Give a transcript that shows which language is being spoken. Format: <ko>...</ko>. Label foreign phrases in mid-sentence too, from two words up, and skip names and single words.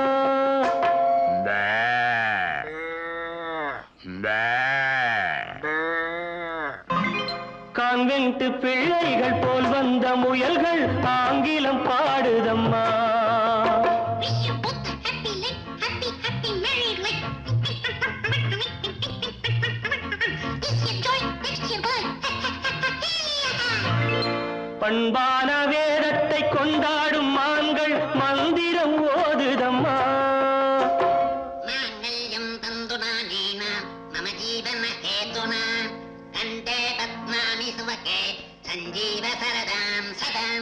<ta>கான்வென்ட் பிள்ளைகள் போல் வந்த முயல்கள் ஆங்கிலம் பாடுதம்மா</ta> <en>Wish you both a happy life, happy, happy married life. This your joy, next your boy.</en> <ta>பண்பான வேதத்தை கொண்டாடும் மான்கள் மந்திரம் ஓதுதம்மா</ta> <sa>माङ्गल्यं तन्तुनानेन मम जीवनहेतुना कण्ठे पद्मानि सुभगे सञ्जीव सरदां सदाम्</sa>